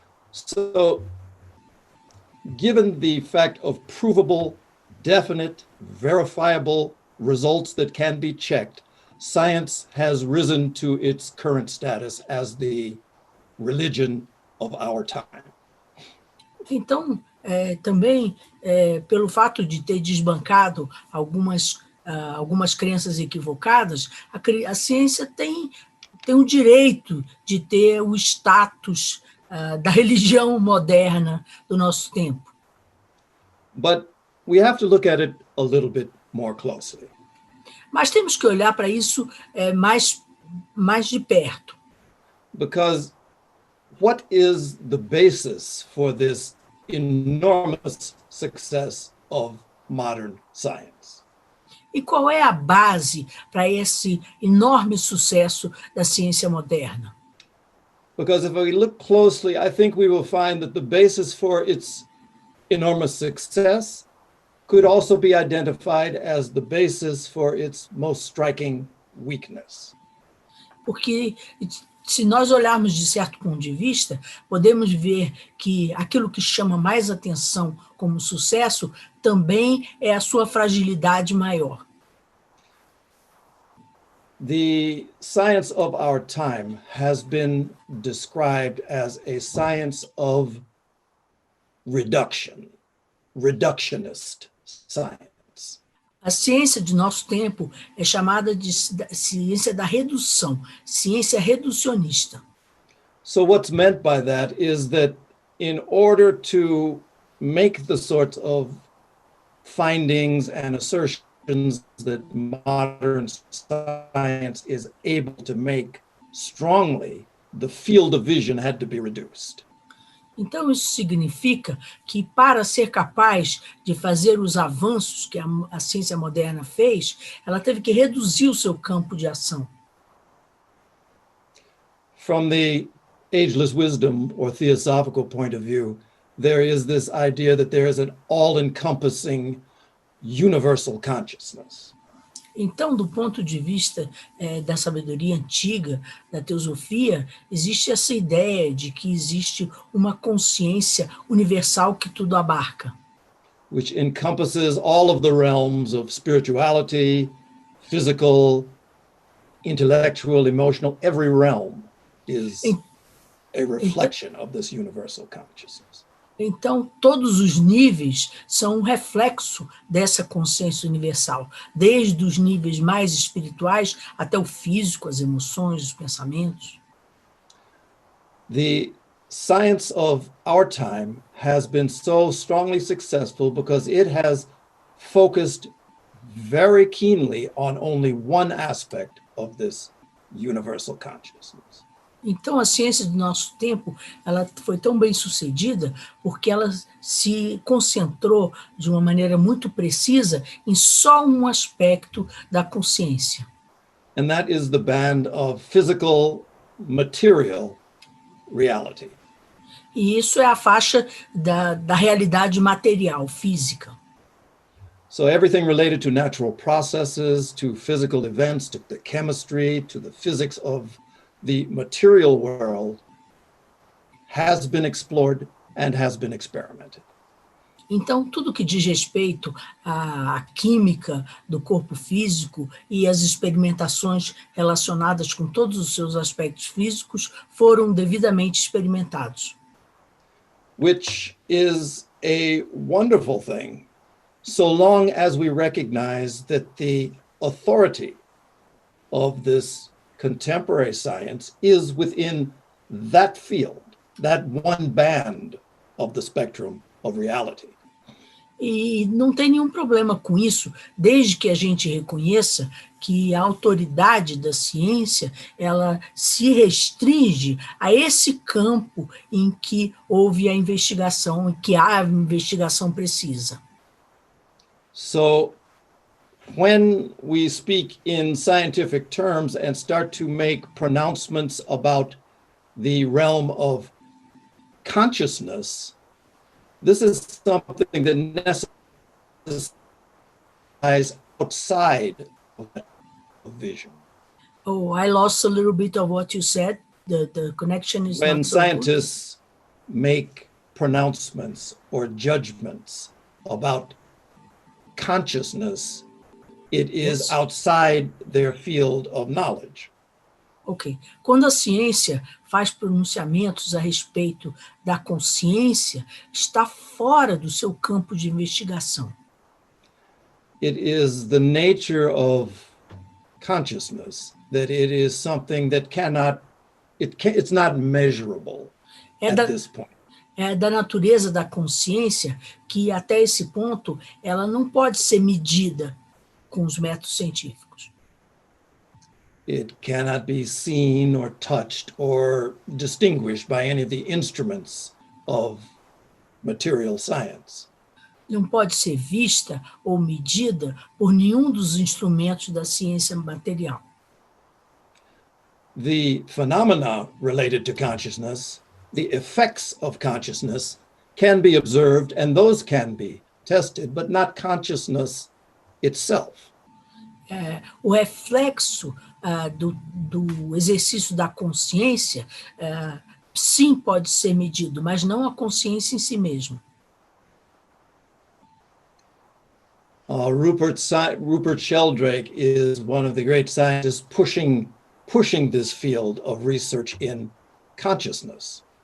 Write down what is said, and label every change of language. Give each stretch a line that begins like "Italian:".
English: So, given the fact of provable, definite, verifiable results that can be checked, science has risen to its current status as the religion of our time.
Portuguese: Então, também pelo fato de ter desbancado algumas crenças equivocadas, a ciência tem o direito de ter o status da religião moderna do nosso tempo.
English: But we have to look at it a little bit more closely.
Portuguese: Mas temos que olhar para isso mais de perto.
English: Because what is the basis for this enormous success of modern science?
Portuguese: E qual é a base para esse enorme sucesso da ciência moderna?
English: Because if we look closely, I think we will find that the basis for its enormous success could also be identified as the basis for its most striking weakness.
Portuguese: Porque se nós olharmos de certo ponto de vista, podemos ver que aquilo que chama mais atenção como sucesso também é a sua fragilidade maior.
English: The science of our time has been described as a science of reduction, reductionist science.
Portuguese: A ciência de nosso tempo é chamada de ciência da redução, ciência reducionista.
English: So what's meant by that is that in order to make the sorts of findings and assertions that modern science is able to make strongly, the field of vision had to be reduced.
Portuguese: Então, isso significa que, para ser capaz de fazer os avanços que a ciência moderna fez, ela teve que reduzir o seu campo de ação.
English: From the ageless wisdom or theosophical point of view, there is this idea that there is an all-encompassing universal consciousness.
Portuguese: Então, do ponto de vista da sabedoria antiga, da teosofia, existe essa ideia de que existe uma consciência universal que tudo abarca.
English: Which encompasses all of the realms of spirituality, physical, intellectual, emotional, every realm is a reflection of this universal consciousness.
Portuguese: Então, todos os níveis são um reflexo dessa consciência universal, desde os níveis mais espirituais até o físico, as emoções, os pensamentos.
English: The science of our time has been so strongly successful because it has focused very keenly on only one aspect of this universal consciousness.
Portuguese: Então, a ciência do nosso tempo, ela foi tão bem sucedida porque ela se concentrou de uma maneira muito precisa em só um aspecto da consciência.
English: And that is the band of physical, material reality.
Portuguese: E isso é a faixa da realidade material, física.
English: So everything related to natural processes, to physical events, to the chemistry, to the physics of the material world has been explored and has been experimented.
Portuguese: Então, tudo que diz respeito à química do corpo físico e as experimentações relacionadas com todos os seus aspectos físicos foram devidamente experimentados.
English: Which is a wonderful thing, so long as we recognize that the authority of this contemporary science is within that field, that one band of the spectrum of reality.
Portuguese: E não tem nenhum problema com isso, desde que a gente reconheça que a autoridade da ciência, ela se restringe a esse campo em que houve a investigação, em que há a investigação precisa.
English: So when we speak in scientific terms and start to make pronouncements about the realm of consciousness, this is something that necessitates outside of vision. Oh, I lost a little bit of what you said. The connection is When not so good. scientists make pronouncements or judgments about consciousness, it is Yes. outside their field of knowledge.
Portuguese: Ok. Quando a ciência faz pronunciamentos a respeito da consciência, está fora do seu campo de investigação.
English: It is the nature of consciousness that it is something that it's not measurable
Portuguese: É
English: at
Portuguese: da,
English: this point.
Portuguese: é da natureza da consciência que, até esse ponto, ela não pode ser medida com os métodos científicos.
English: It cannot be seen or touched or distinguished by any of the instruments of material science.
Portuguese: Não pode ser vista ou medida por nenhum dos instrumentos da ciência material.
English: The phenomena related to consciousness, the effects of consciousness, can be observed and those can be tested, but not consciousness itself.
Portuguese: O reflexo do exercício da consciência, sim, pode ser medido, mas não a consciência em si mesma.
English: Rupert Sheldrake is one of the great scientists pushing this field of research in consciousness.